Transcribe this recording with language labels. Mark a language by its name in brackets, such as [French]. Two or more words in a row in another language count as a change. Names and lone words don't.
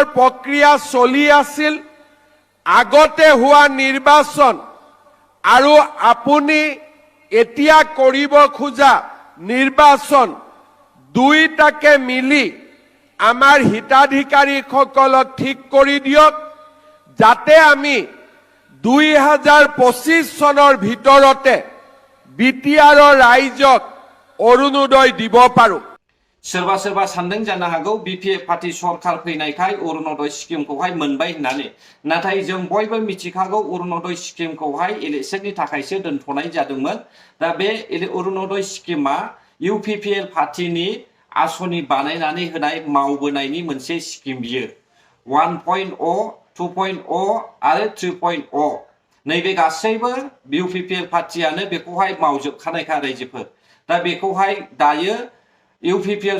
[Assamese] প্ৰক্ৰিয়া চলি আছিল আগতে হোৱা নিৰ্বাচন আৰু আপুনি এতিয়া কৰিব খোজা নিৰ্বাচন দুইটাকে মিলি আমাৰ হিতাধিকাৰীসকলক ঠিক কৰি দিয়ক যাতে আমি 2025 চনৰ ভিতৰতে বিটিআৰৰ ৰাইজক অৰুণোদয় দিব পাৰো [Bodo] सोरबा सोरबा सानदों जानो हागौ बिपिएफ पार्टी सरकार फैनायखाय अरुणोदय स्किमखौहाय मोनबाय होननानै नाथाय जों बयबो मिथिखागौ अरुणोदय स्किमखौहाय इलेक्शननि थाखायसो दोनथ'नाय जादोंमोन दा बे अरुणोदय स्किमा इउपिपिएल पार्टीनि आसनि बानायनानै होनाय मावबोनायनि मोनसे स्किम बियो 1.0 2.0 आरो 3.0 नैबे गासैबो इउपिपिएल पार्टीयानो बेखौहाय मावजोबखानायखा रायजोफोर दा बेखौहाय दायो इउपिपिएल